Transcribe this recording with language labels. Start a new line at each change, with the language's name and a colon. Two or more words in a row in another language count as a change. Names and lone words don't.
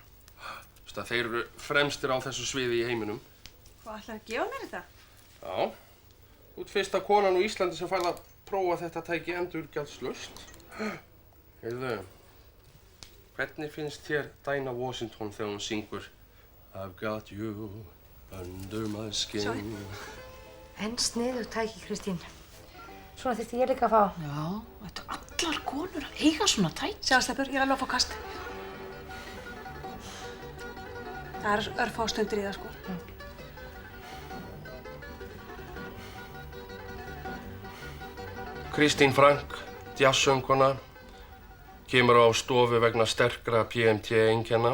Icelandic: Þeir eru fremstir á þessu sviði í heiminum. Hvað ætlarðu að gefa mér þetta? Já. Þú ert fyrsta konan á Íslandi sem færð að prófa þetta tæki endurgjaldslaust. Heyrðu, hvernig finnst þér Dinah Washington þegar hún syngur I've got you under my skin? Sorry. En sniðugt tæki, Kristín. Svona þyrfti ég líka að fá. Já, þetta allar konur að eiga svona tæki. Sjáðu, Sleppur, ég alveg að fá kast. Það örfá stundir í það, sko. Kristín Frank, jazzsöngkona, kemur á stofu vegna sterkra PMT-einkenna.